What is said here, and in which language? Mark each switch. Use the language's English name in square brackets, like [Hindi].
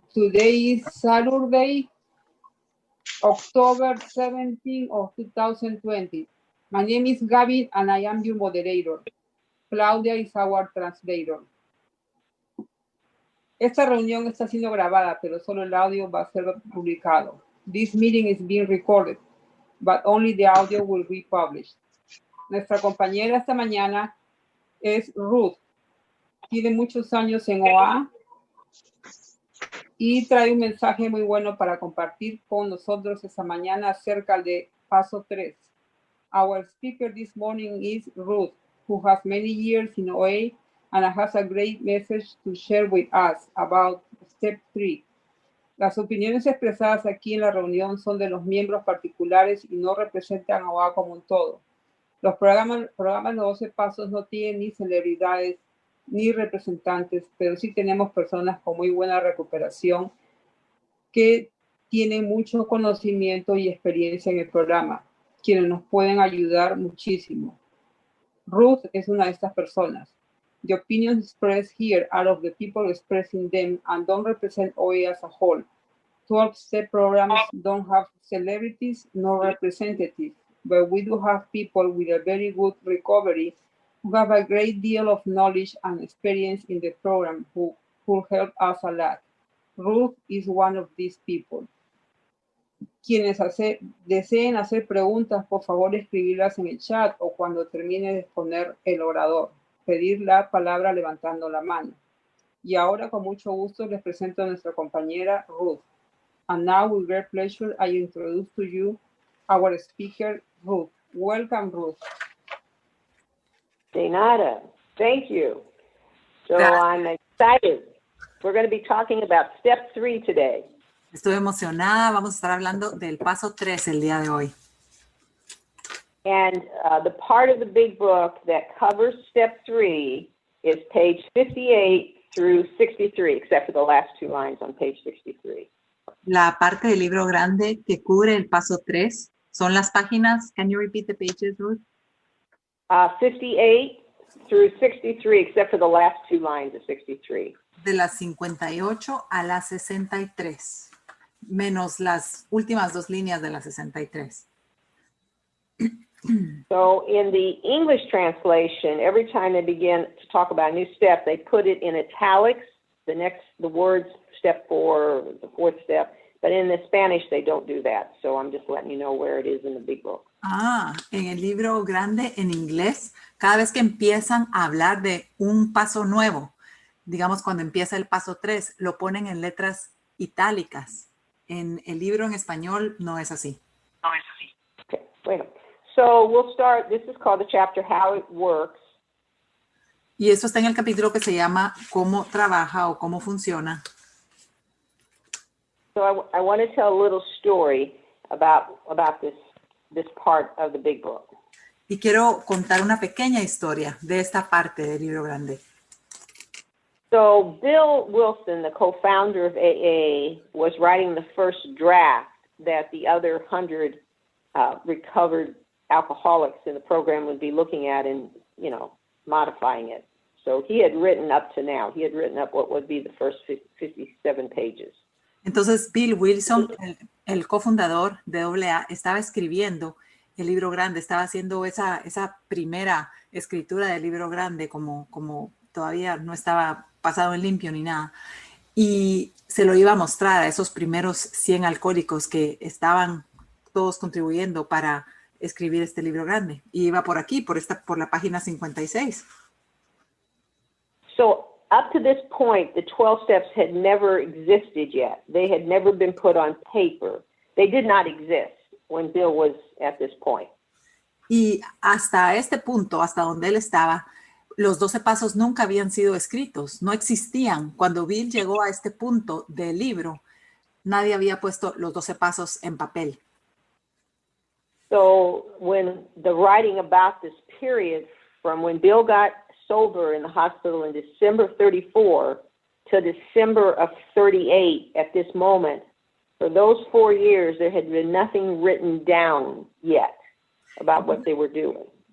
[English] Today is Saturday, October 17 of 2020. My name is Gaby and I am your moderator. Claudia is our translator. [Spanish] Esta reunión está siendo grabada, pero solo el audio va a ser publicado. [English] This meeting is being recorded, but only the audio will be published. [Spanish] Nuestra compañera esta mañana es Ruth. Tiene muchos años en OA y trae un mensaje muy bueno para compartir con nosotros esta mañana acerca de Paso 3. [English] Our speaker this morning is Ruth, who has many years in OA and has a great message to share with us about Step 3. [Spanish] Las opiniones expresadas aquí en la reunión son de los miembros particulares y no representan a OA como un todo. Los programas de 12 pasos no tienen ni celebridades ni representantes, pero sí tenemos personas con muy buena recuperación que tienen mucho conocimiento y experiencia en el programa, quienes nos pueden ayudar muchísimo. Ruth es una de estas personas. [English] The opinions expressed here are of the people expressing them and don't represent OA as a whole. 12-step programs don't have celebrities nor representatives, but we do have people with a very good recovery who have a great deal of knowledge and experience in the program who help us a lot. Ruth is one of these people. [Spanish] Quienes deseen hacer preguntas, por favor escribirlas en el chat o cuando termine de exponer el orador. Pedir la palabra levantando la mano. Y ahora con mucho gusto les presento a nuestra compañera Ruth. [English] And now with great pleasure I introduce to you our speaker Ruth. Welcome, Ruth. [Spanish] De nada. [English] Thank you. So I'm excited. We're going to be talking about Step 3 today. [Spanish] Estoy emocionada. Vamos a estar hablando del paso 3 el día de hoy. [English] And the part of the big book that covers Step 3 is page 58 through 63, except for the last two lines on page 63. [Spanish] La parte del libro grande que cubre el paso 3 son las páginas. [English] Can you repeat the pages, Ruth? 58 through 63, except for the last two lines of 63. [Spanish] De las 58 a las 63, menos las últimas dos líneas de las 63. [English] So in the English translation, every time they begin to talk about a new step, they put it in italics, the words step 4, the fourth step. But in the Spanish, they don't do that. So I'm just letting you know where it is in the big book. [Spanish] En el libro grande en inglés, cada vez que empiezan a hablar de un paso nuevo, digamos cuando empieza el paso 3, lo ponen en letras itálicas. En el libro en español no es así. Okay, bueno. [English] So we'll start, this is called the chapter How It Works. [Spanish] Y eso está en el capítulo que se llama Cómo trabaja o cómo funciona. [English] So I want to tell a little story about this part of the big book. [Spanish] Y quiero contar una pequeña historia de esta parte del libro grande. [English] So Bill Wilson, the co-founder of AA, was writing the first draft that the other 100 recovered alcoholics in the program would be looking at and, modifying it. So he had written up to now. He had written up what would be the first 57 pages. [Spanish] Entonces Bill Wilson, el cofundador de AA, estaba escribiendo el libro grande, estaba haciendo esa primera escritura del libro grande como todavía no estaba pasado en limpio ni nada. Y se lo iba a mostrar a esos primeros 100 alcohólicos que estaban todos contribuyendo para escribir este libro grande. Y iba por aquí, por la página 56. [English] So up to this point, the 12 steps had never existed yet. They had never been put on paper. they did not exist when Bill was at this point. [Spanish] Y hasta este punto, hasta donde él estaba, los 12 pasos nunca habían sido escritos, no existían. Cuando Bill llegó a este punto del libro, nadie había puesto los 12 pasos en papel. [English] So when the writing about this period from when Bill got sober in the hospital in December 34 to December of 38 at this moment, for those 4 years, there had been nothing written down yet about what they were doing.